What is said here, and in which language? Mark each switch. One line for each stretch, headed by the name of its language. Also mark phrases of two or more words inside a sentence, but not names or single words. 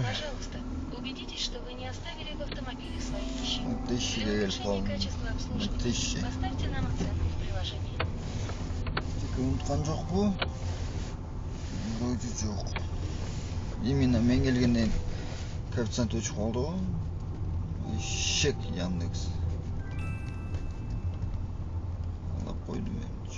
Russian: Пожалуйста, убедитесь, что вы не оставили в автомобиле свои вещи. 1000 Для
Kyrgyz: келип
Russian: улучшения
Kyrgyz: калдым.
Russian: качества обслуживания 1000. поставьте нам оценку в приложении.
Kyrgyz: Унуткан жокпу? Вроде жок. Именно мен келгенден коэффициент өчүп калды го. Эшек Яндекс. Алып койдум эмчи.